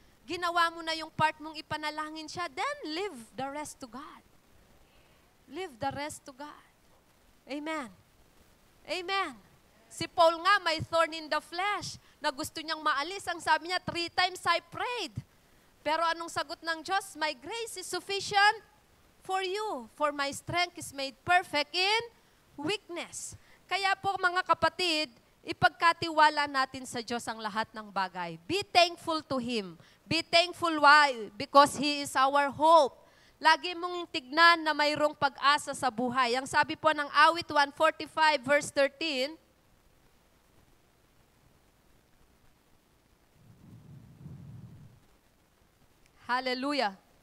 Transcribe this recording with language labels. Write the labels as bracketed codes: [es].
[tl] Ginawa mo na yung part mong ipanalangin siya, [en] then leave the rest to God. Leave the rest to God. Amen. Amen. [tl] Si Paul nga may [en] thorn in the flesh [tl] na gusto niyang maalis. Ang sabi niya, [en] 3 times I prayed. [tl] Pero anong sagot ng Diyos? [en] My grace is sufficient for you, for my strength is made perfect in weakness. [tl] Kaya po mga kapatid, ipagkatiwala natin sa Diyos ang lahat ng bagay. [en] Be thankful to Him. Be thankful why? Because He is our hope. [tl] Lagi mong tignan na mayroong pag-asa sa buhay. Ang sabi po ng awit 145 verse 13, Hallelujah.